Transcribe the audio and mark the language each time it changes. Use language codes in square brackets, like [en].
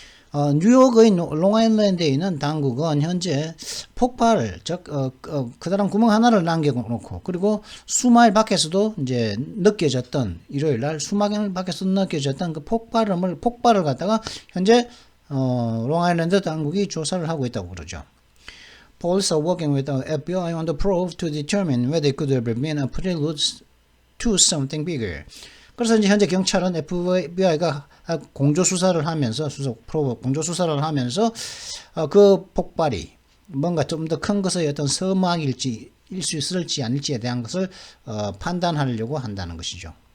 [ko] 뉴욕의 롱아일랜드에 있는 당국은 현재 폭발을 그다란 구멍 하나를 남겨놓고 그리고 수마일 밖에서도 이제 느껴졌던 일요일 날 수마일 밖에서도 느껴졌던 그 폭발을 갖다가 현재 롱아일랜드 당국이 조사를 하고 있다고 그러죠. [en] Police are working with the FBI on the probe to determine whether it could have been a prelude to something bigger. [ko] 그래서 이제 현재 경찰은 FBI가 공조 수사를 하면서 공조 수사를 하면서 그 폭발이 뭔가 좀 더 큰 것의 어떤 서막일지 일 수 있을지 아닐지에 대한 것을 판단하려고 한다는 것이죠.